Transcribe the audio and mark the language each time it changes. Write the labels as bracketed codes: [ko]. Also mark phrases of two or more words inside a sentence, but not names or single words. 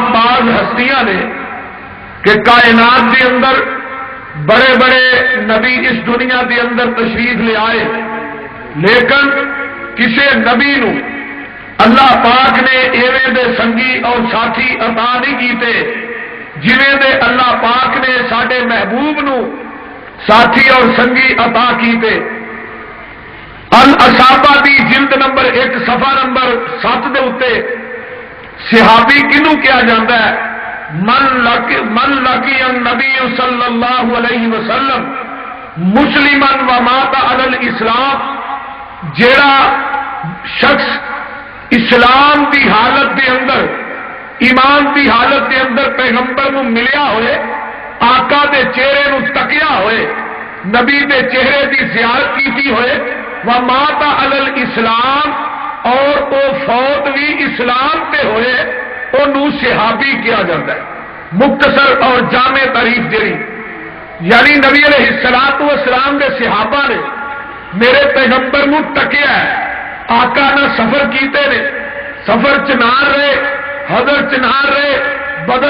[pa] باز ہستیاں نے [ur] کہ کائنات کے اندر بڑے بڑے نبی اس دنیا کے اندر تشریف لے آئے، [pa] لیکن کسی نبی نو اللہ پاک نے ایویں دے سنگی اور ساتھی عطا نہیں کیتے جویں دے اللہ پاک نے ساڈے محبوب نو ساتھی اور سنگی عطا کیتے. الاصحابہ دی جلد نمبر 1 صفحہ نمبر 7 دے اتے صحابی کنوں [ur] کیا جاتا ہے؟ [ar] من لقی النبی صلی اللہ علیہ وسلم مسلمن و مات علی الاسلام، [pa] جیڑا شخص اسلام دی حالت دے اندر، ایمان دی حالت دے اندر پیغمبر نو ملیا ہوئے، آقا دے چہرے نو تکیا ہوئے، نبی دے چہرے دی زیارت کیتی ہوئے، [ar] وَمَاتَ عَلَى الْإِسْلَامِ، [ur] اور وہ فوت بھی اسلام پہ ہوئے، انہوں صحابی کیا جاتا ہے۔ [pa] مختصر اور جامع تعریف جڑی یعنی نبی علیہ السلام دے صحابہ نے میرے پیغمبر نو تکیا ہے، آقا نہ سفر کیتے نے، سفر چنار رہے، حضر چنار رہے، بدر